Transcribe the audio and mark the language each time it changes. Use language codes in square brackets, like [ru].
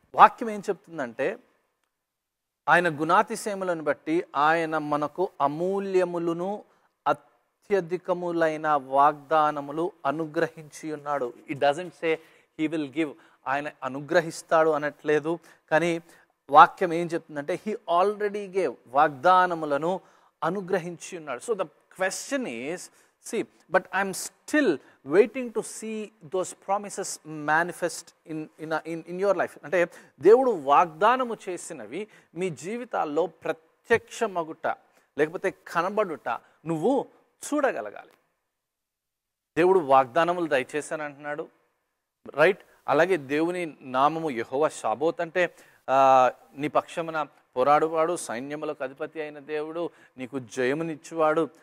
[te] వాక్యం ఏం చెప్తుందంటే, ఆయన గుణాతిశయములను బట్టి ఆయన మనకు అమూల్యములను అత్యధికములైన వాగ్దానములు అనుగ్రహించి ఉన్నాడు. [en] it doesn't say he will give, [te] ఆయన అనుగ్రహిస్తాడు అనట్లేదు. కానీ వాక్యం ఏం చెప్తుందంటే [en] he already gave, [te] వాగ్దానములను అనుగ్రహించి ఉన్నాడు. [en] So the question is, see, but I'm still waiting to see those promises manifest in your life. [te] అంటే దేవుడు వాగ్దానము చేసినవి మీ జీవితాల్లో ప్రత్యక్షమగుట లేకపోతే కనబడుట నువ్వు చూడగలగాలి. దేవుడు వాగ్దానములు దయచేశాను అంటున్నాడు, రైట్? అలాగే దేవుని నామము యెహోవా షాబోత్ అంటే నీ పక్షమున పోరాడువాడు, సైన్యములకు అధిపతి అయిన దేవుడు, నీకు జయమునిచ్చువాడు.